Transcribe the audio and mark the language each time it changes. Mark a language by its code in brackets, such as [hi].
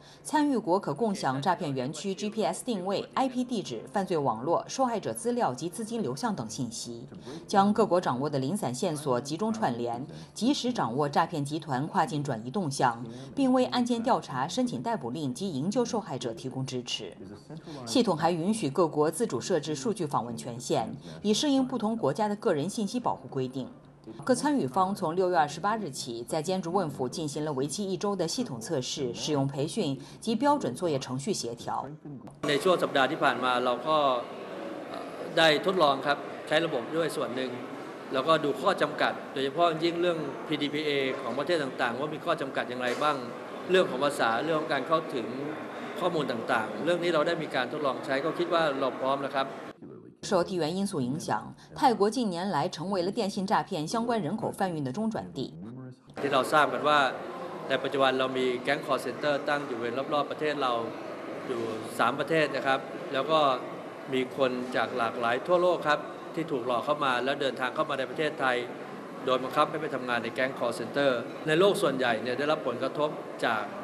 [zh] 参与国可共享诈骗园区 GPS 定位、IP 地址、犯罪网络、受害者资料及资金流向等信息，将各国掌握的零散线索集中串联，及时掌握诈骗集团跨境转移动向，并为案件调查、申请逮捕令及营救受害者提供支持。系统还允许各国自主设置数据访问权限，以适应不同国家的个人信息保护规定。各参与方从6月28日起，在坚竹汶府进行了为期一周的系统测试、使用培训及标准作业程序协调。 [th] ในช่วงสัปดาห์ที่ผ่านมาเราก็ได้ทดลองครับใช้ระบบด้วยส่วนหนึ่งแล้วก็ดูข้อจำกัดโดยเฉพาะยิ่งเรื่อง PDPA ของประเทศต่างๆว่ามีข้อจำกัดอย่างไรบ้างเรื่องของภาษาเรื่องการเข้าถึงข้อมูลต่างๆเรื่องนี้เราได้มีการทดลองใช้ก็คิดว่าเราพร้อมแล้วครับ [zh] 受地缘因素影响，泰国近年来成为了电信诈骗相关人口贩运的中转地。 [th] ที่เราทราบกันว่าในปัจจุบันเรามีแก๊งคอลเซ็นเตอร์ตั้งอยู่เวรอบๆประเทศเราอยู่3 ประเทศนะครับแล้วก็มีคนจากหลากหลายทั่วโลกครับที่ถูกหลอกเข้ามาแล้วเดินทางเข้ามาในประเทศไทยโดยบังคับให้ไปทำงานในแก๊งคอลเซ็นเตอร์ในโลกส่วนใหญ่เนี่ยได้รับผลกระทบจาก